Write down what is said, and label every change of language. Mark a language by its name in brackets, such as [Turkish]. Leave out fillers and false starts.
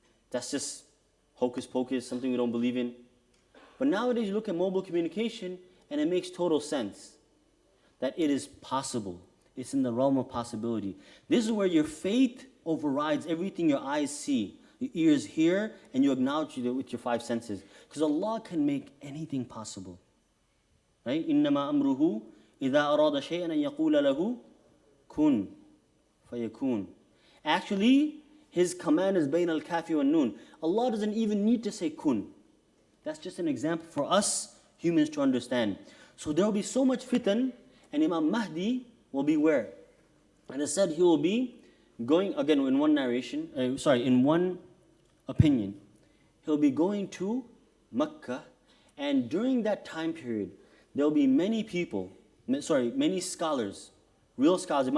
[English] That's just hocus pocus, something we don't believe in. But nowadays you look at mobile communication and it makes total sense that it is possible. It's in the realm of possibility. This is where your faith overrides everything your eyes see, your ears hear, and you acknowledge it with your five senses. Because Allah can make anything possible. Right? [Arabic] إِنَّمَا أَمْرُهُ إِذَا أَرَادَ شَيْئًا أَن يَقُولَ لَهُ كُن فَيَكُونُ. [English] Actually, His command is [Arabic] بَيْنَ الْكَافِ وَالنُّونِ. [English] Allah doesn't even need to say kun. That's just an example for us humans to understand. So there will be so much fitan, and Imam Mahdi will be where? And it said he will be going, again in one narration, in one opinion, he'll be going to Mecca, and during that time period, there will be many people, many scholars, real scholars.